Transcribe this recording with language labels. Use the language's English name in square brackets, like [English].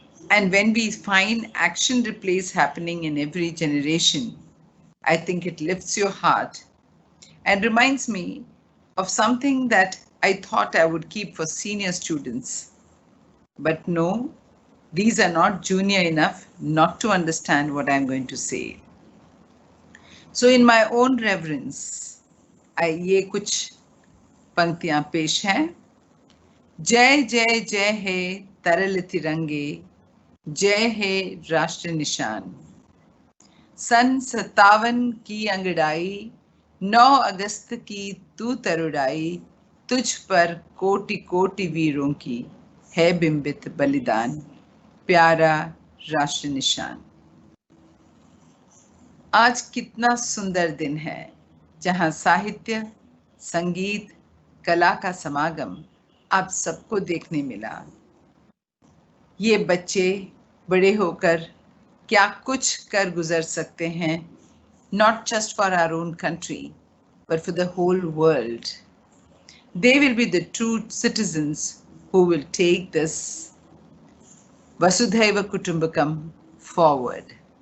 [English] And when we find action replays happening in every generation, I think it lifts your heart and reminds me of something that I thought I would keep for senior students. But no, these are not junior enough not to understand what I'm going to say. So in my own reverence, [Hindi] ये कुछ पंक्तियां पेश हैं. जय जय जय है तरल तिरंगे, जय है राष्ट्र निशान. सन 57 की अंगड़ाई, 9 अगस्त की तू तरुड़ाई, तुझ पर कोटि कोटि वीरों की है बिंबित बलिदान, प्यारा राष्ट्र निशान. आज कितना सुंदर दिन है जहां साहित्य, संगीत, कला का समागम आप सबको देखने मिला. ये बच्चे बड़े होकर क्या कुछ कर गुजर सकते हैं, [English] not just for our own country, but for the whole world. They will be the true citizens who will take this Vasudhaiva Kutumbakam forward.